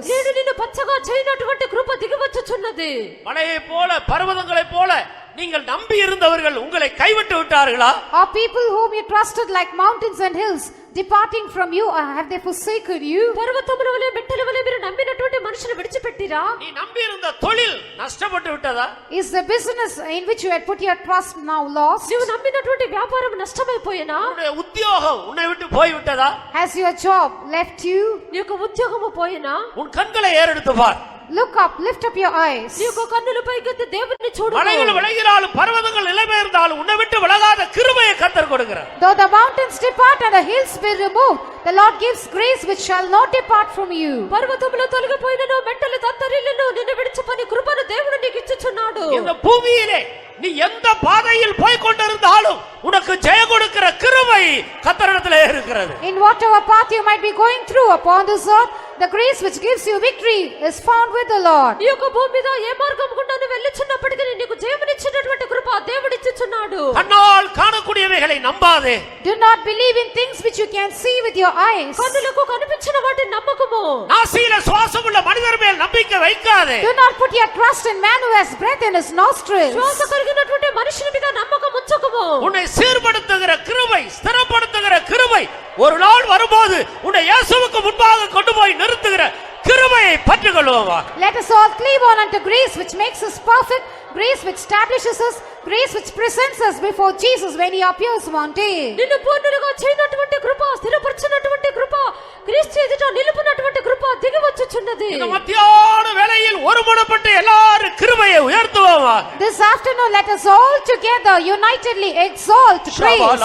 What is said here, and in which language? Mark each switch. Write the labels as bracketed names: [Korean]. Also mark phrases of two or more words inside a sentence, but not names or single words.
[Telugu] నేను నిన్ను పచ్చగా చేయనటువంటి కృప దిగి వచ్చుచున్నది. [Tamil] மலையை போல பர்வதங்களை போல நீங்கள் நம்பி இருந்தவர்கள் உங்களை கைவிட்டு விட்டார்களா? [English] Are people whom you trusted like mountains and hills departing from you, or have they forsaken you? [Telugu] పర్వతముల వలె మెట్టల వలె మీరు నమ్మినటువంటి మనుషులు విడిచిపెట్టిరా? [Tamil] நீ நம்பி இருந்த தொழில் நஷ்டப்பட்டு விட்டதா? [English] Is the business in which you had put your trust now lost? [Telugu] నీవు నమ్మినటువంటి వ్యాపారం నష్టమైపోయినా? [Tamil] உன்னுடைய உத்தியோகம் உன்னை விட்டு போய் விட்டதா? [English] Has your job left you? [Telugu] నీ యొక్క ఉద్యోగము పోయినా? [Tamil] உன் கண்களை ஏறெடுத்து பார். [English] Look up, lift up your eyes. [Telugu] నీ యొక్క కన్నుల పైకెత్తి దేవుని చూడు. [Tamil] மலைகள் விலகினாலும் பர்வதங்கள் நிலைபெயர்ந்தாலும் உன்னை விட்டு விலகாத கிருபையை கர்த்தர் கொடுக்கிறார். [English] Though the mountains depart and the hills be removed, the Lord gives grace which shall not depart from you. [Telugu] పర్వతములు తొలగిపోయినను మెట్టలు తత్తరిల్లును నిన్ను విడిచిపోని కృపను దేవుడు నీకు ఇచ్చుచున్నాడు. [Tamil] இந்த பூமியிலே நீ எந்த பாதையில் போய் கொண்டிருந்தாலும் உனக்கு ஜெயம் கொடுக்கிற கிருபை கர்த்தரிடத்திலே இருக்கிறது. [English] In whatever path you might be going through upon this earth, the grace which gives you victory is found with the Lord. [Telugu] ఈ యొక్క భూమి మీద ఏ మార్గం గుండా నువ్వు వెళ్ళుచున్నప్పటికీ నీకు జయమునిచ్చినటువంటి కృప దేవుడు ఇచ్చుచున్నాడు. [Tamil] கண்ணால் காணக்கூடியவைகளை நம்பாதே. [English] Do not believe in things which you can see with your eyes. [Telugu] కన్నులకు కనిపించిన వాటిని నమ్మకము. [Tamil] நாசியில சுவாசமுள்ள மனிதர் மேல் நம்பிக்கை வைக்காதே. [English] Do not put your trust in man who has breath in his nostrils. [Telugu] శ్వాస కలిగినటువంటి మనుషుని మీద నమ్మకం ఉంచకము. [Tamil] உன்னை சீர்படுத்துகிற கிருபை, ஸ்திரப்படுத்துகிற கிருபை ஒரு நாள் வரும்போது உன்னை இயேசுவுக்கு முன்பாக கொண்டு போய் நிறுத்துகிற கிருபையை பற்றிக்கொள்வோமா? [English] Let us all cleave on unto grace which makes us perfect, grace which establishes us, grace which presents us before Jesus when He appears one day. [Telugu] నిన్ను పూర్ణులుగా చేయనటువంటి కృప, స్థిరపరచినటువంటి కృప, క్రీస్తు ఎదుట నిలుపునటువంటి కృప దిగి వచ్చుచున్నది. [Tamil] இந்த மத்தியான வேளையில் ஒருமனப்பட்டு எல்லாரும் கிருபையை உயர்த்துவோமா? [English] This afternoon let us all together unitedly exalt grace.